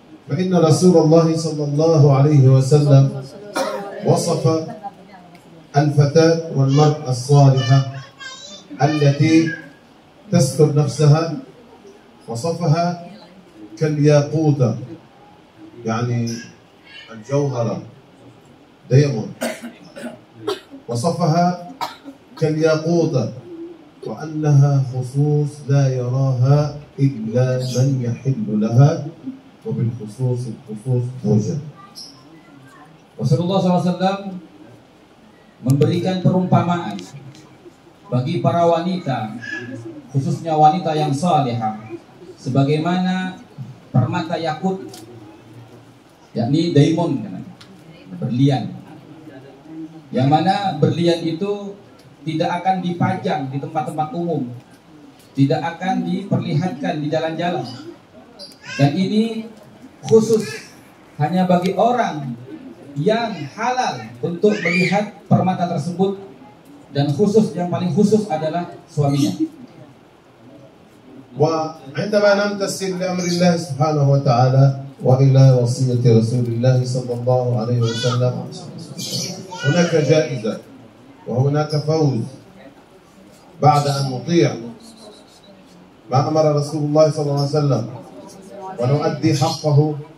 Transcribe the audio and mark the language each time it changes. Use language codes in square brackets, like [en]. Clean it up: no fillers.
[ar] فإن رسول الله صلى الله عليه وسلم وصف الفتاة والمرأة الصالحة التي تستر نفسها، وصفها كالياقوتة، يعني الجوهرة ديمون، وصفها كالياقوتة وأنها خصوص لا يراها إلا من يحل لها وبالخصوص الخصوص زوجها. [id] Rasulullah SAW memberikan perumpamaan bagi para wanita, khususnya wanita yang salihah, sebagaimana permata yakut, yakni diamond, berlian, yang mana berlian itu tidak akan dipajang di tempat-tempat umum, tidak akan diperlihatkan di jalan-jalan, dan ini khusus hanya bagi orang yang halal untuk melihat permata tersebut, dan khusus yang paling khusus adalah suaminya. [ar] وعندما نمتثل لأمر الله سبحانه وتعالى وإلى وصية رسول الله صلى الله عليه وسلم هناك جائزة وهناك فوز بعد أن نطيع ما أمر رسول الله صلى الله عليه وسلم ونؤدي حقه.